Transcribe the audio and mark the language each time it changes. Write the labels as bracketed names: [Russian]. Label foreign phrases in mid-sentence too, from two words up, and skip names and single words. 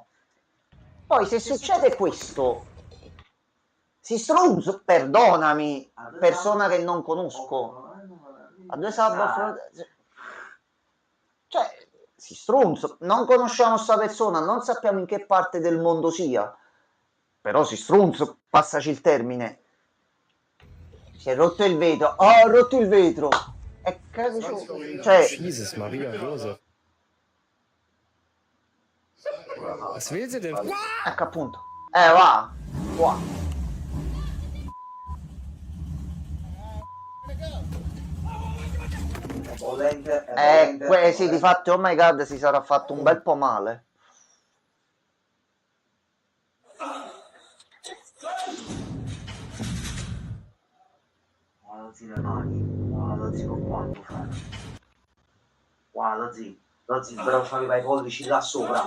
[Italian] Poi se succede questo, si strunzo, perdonami, persona che non conosco, a due sabba, cioè, si strunzo, non conosciamo sta persona, non sappiamo in che parte del mondo sia, però si strunzo, passaci il termine. Si è rotto il vetro, ho rotto il vetro, e cioè, [German] Jesus Maria, Josef. Was will sie denn? [Italian] ecco appunto, va, qua. Sì, di fatto, [English] oh my god, [Italian] si sarà fatto un bel po' male. Guarda le mani, guarda con quanto fa. Guarda però c'aveva i pollici là sopra.